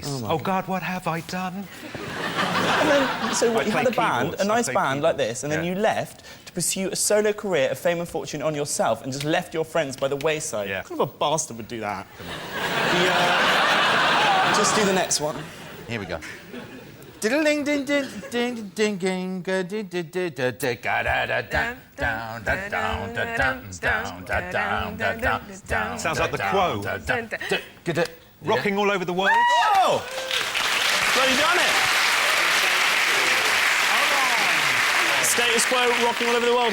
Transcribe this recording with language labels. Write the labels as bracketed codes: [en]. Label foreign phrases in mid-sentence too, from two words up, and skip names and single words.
[en] Oh, God, what have I done? And then, so what, I you had play a band, keyboards. a nice I play band like keyboards, this, and then yeah. you left to pursue a solo career of fame and fortune on yourself and just left your friends by the wayside. Yeah. What kind of a bastard would do that? Just do the next one. Here we go. Diddling ding ding ding ding ding ga di di di da da ga da da da down da down da down down da down da down down. Sounds like the Quo. Rocking all over the world. Oh! Bloody done it! Status Quo, rocking all over the world.